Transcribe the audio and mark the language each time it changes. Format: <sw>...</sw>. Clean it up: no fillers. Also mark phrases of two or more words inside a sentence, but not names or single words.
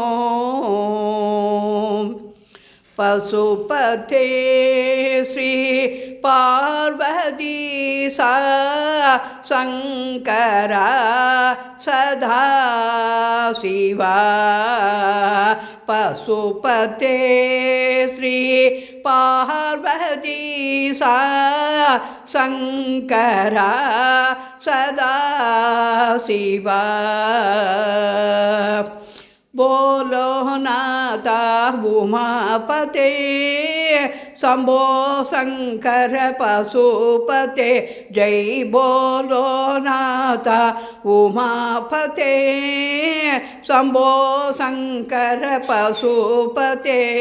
<sa>पशुपते श्री पार्वती शंकरा सदा शिवा. पशुपते श्री पार्वती शंकरा सदा शिवा. बोलो नाथा उमापते शंभो शंकर पशुपते.</sa> <hi>जय बोलो</hi> <sa>नाथा उमापते शंभो शंकर पशुपते.</sa>